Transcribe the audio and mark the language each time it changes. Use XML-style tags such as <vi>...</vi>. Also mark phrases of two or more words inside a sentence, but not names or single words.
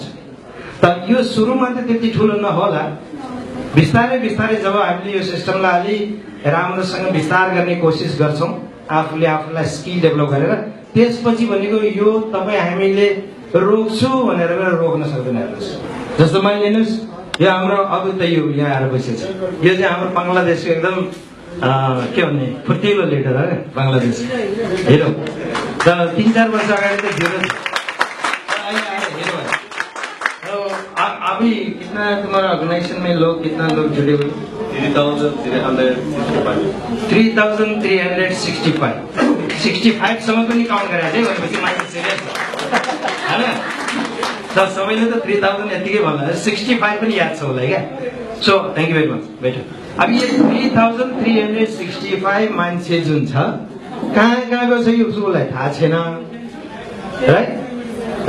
<ne>तर यो सुरुमा त त्यति ठुलो नहोला, बिस्तारै जब हामीले यो सिस्टमलाई अलि राम्रोसँग विस्तार गर्ने कोसिस गर्छौँ आफूलाई</ne> <en>skill develop</en> <ne>गरेर, त्यसपछि भनेको यो तपाईँ हामीले रोक्छु भनेर पनि रोक्न सक्दैन हेर्नुहोस्। जस्तो मैले लिनुहोस्, यो हाम्रो अद्भुत यो यहाँ आएर बसेको छ, यो चाहिँ हाम्रो बङ्गलादेशको एकदम के भन्ने फुर्तिलो लिडर है बङ्गलादेश हिरो। तर 3-4 वर्ष अगाडि त</ne> <hi>हिरो अभी कितना तुम्हारा ऑर्गेनाइजेशन में लोग कितना लोग जुड़े हुए?</hi> <ne>3,365 65सम्म पनि काउन्ट गरेर चाहिँ भनेपछि मान्छे सिरियस छ हैन। तर सबैले त 3000 यतिकै भन्ला, 65 पनि याद छ होला क्या।</ne> <en>so thank you very much.</en> <ne>बेटर अब यो 3,365 मान्छे जुन छ कहाँ गएको छ यो उसलाई थाहा छैन, राइट?</ne>